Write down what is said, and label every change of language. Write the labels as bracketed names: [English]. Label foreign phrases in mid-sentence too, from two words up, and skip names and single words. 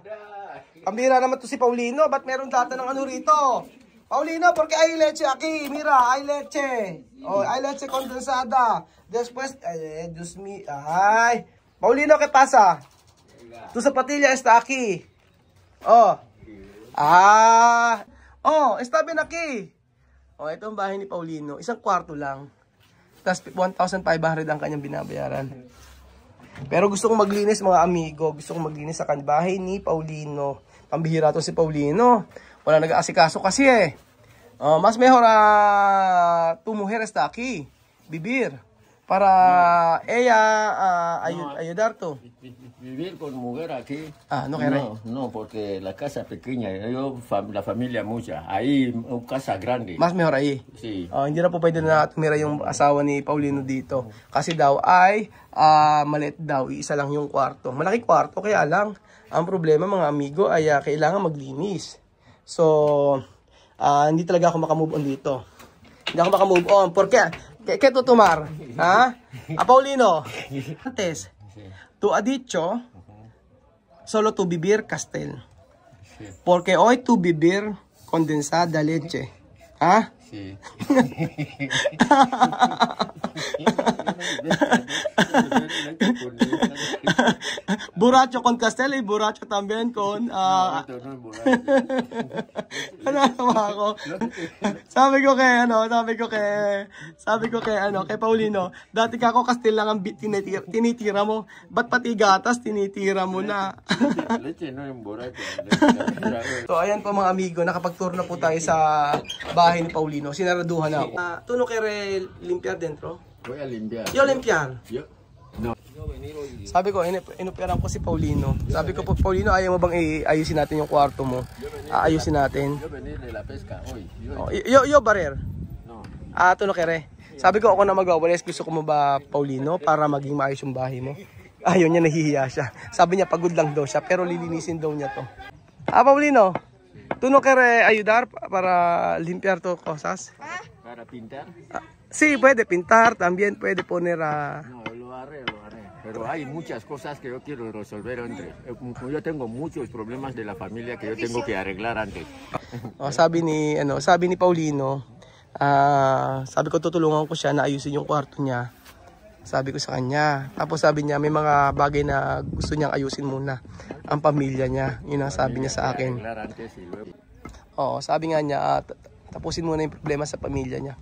[Filipino] Pambira naman to si Paulino. Ba't meron data ng rito? [Spanish] Paulino, porque hay leche aquí. Mira, hay leche. Hay leche condensada. Después, Dios mío. Paulino, ¿qué pasa? Tu zapatilla está aquí. Está bien aquí. [Filipino] Ito ang bahay ni Paulino. Isang kwarto lang. Tapos 1,500 ang kanyang binabayaran. Pero gusto kong maglinis mga amigo. Gusto kong maglinis sa bahay ni Paulino. Pambihira to si Paulino. Wala nag-aasikaso kasi [Spanish] Mas mejor tu mujer está aquí. Vivir. Para ella ayudar to. Vivir con mujer aquí. No quiere. No, porque la casa pequeña, la familia mucha. Ahí, una casa grande. Mas mejor ahí. Sí. [Filipino] Hindi na po pwede na tumira yung asawa ni Paulino dito. Kasi daw ay maliit daw. Isa lang yung kwarto. Malaki kwarto, kaya lang. Ang problema mga amigo ay kailangan maglinis. So, hindi talaga ako makamove on dito. Hindi ako makamove on. [Spanish] Porque, ¿qué tú tomar? ¿Ah? A Paulino, antes, tú has dicho, solo tu vivir Castel. Porque hoy tu vivir condensada leche. ¿Ah? Sí. Borracho con Castel y borracho también con... No, ito no es borracho. [Filipino] Ano ako? Sabi ko kay Paulino, dati ka ako Castel lang ang tinitira mo. Ba't pati gatas tinitira mo na? [Spanish] Leche no es borracho. [Filipino] So ayan po mga amigo, nakapag-tour na po tayo sa bahay ni Paulino. Sinaraduhan na ako. [Spanish] ¿Tú no quieres limpiar dentro? Voy a limpiar. Yo limpiar. Yo. No. Yo venir hoy. [Filipino] Sabi ko, inuperan ko si Paulino. Sabi ko, Paulino, ayaw mo bang ayusin natin yung kwarto mo? Ayusin natin. [Spanish] Yo venir de la pesca hoy. Yo barer. No. Tú no quieres. [Filipino] Sabi ko, ako na magwawalis. Gusto ko mo ba, Paulino, para maging maayos yung bahay mo? Ayaw niya, nahihiya siya. Sabi niya, pagod lang daw siya, pero lilinisin daw niya to. [Spanish] Paulino, ¿tú no quieres ayudar para limpiar tus cosas? Para pintar. Sí, puede pintar, también puede poner a... No, lo haré. Pero hay muchas cosas que yo quiero resolver antes. Yo tengo muchos problemas de la familia que yo tengo que arreglar antes. [Filipino] Sabi ni Paulino, sabi ko tutulungan ko siya na ayusin yung kwarto niya. Sabi ko sa kanya. Tapos sabi niya may mga bagay na gusto niyang ayusin muna ang pamilya niya. Yun ang sabi niya sa akin. Sabi nga niya tapusin muna yung problema sa pamilya niya.